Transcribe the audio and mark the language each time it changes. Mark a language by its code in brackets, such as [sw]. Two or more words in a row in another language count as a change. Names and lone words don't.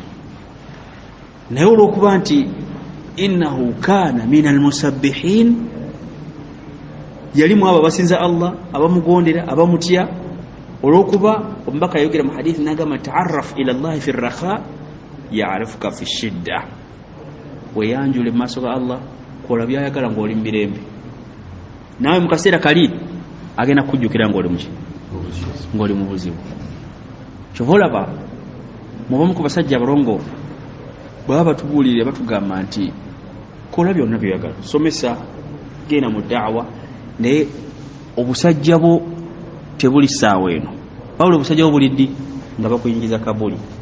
[lg] naye olw'okuba nti [ar] إنه كان من المسبحين [lg] yalimu abo abasinza Allah abamugondera abamutya olw'okuba omubaka yayogera mu hadithi n'agamba [ar] تعرف إلى الله في الرخاء يعرفك في الشدة [lg] weyanjule mu maaso ga Allah kola byayagala ng'oli mu mirembe naawe mu kaseera kali agenda kujjukira ng'oli mu buzibu kyova olaba mubamu ku basajja abalongoofu bwaba batubuulire batugamba nti kola byonna byoyagala somesa genda mu daawa naye obusajja bwo tebuli ssaawa eno wabula obusajja bwo buliddi nga bakuyingiza kabuli